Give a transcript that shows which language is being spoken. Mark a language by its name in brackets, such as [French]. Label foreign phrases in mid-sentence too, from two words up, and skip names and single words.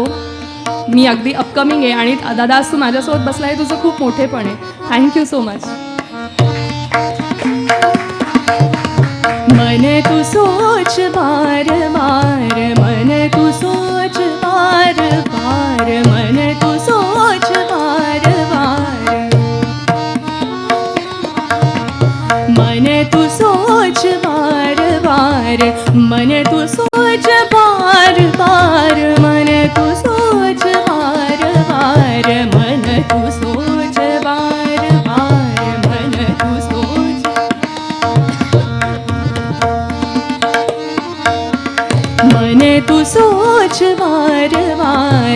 [Marathi] मी अगदी अपकमिंग आहे आणि दादा आज तू माझ्यासोबत बसलाय, तुझं खूप मोठेपण आहे. [English] thank you so much. [Hindi] मन तू सोच बार बार, मन तू सोच बार बार, मन तू सोच बार बार, मन तू सोच बार बार, मन तू सोच बार बार, मन तू सोच बार बार, मन तू सोच बार बार, मन तू सोच, मन तू सोच बार बार.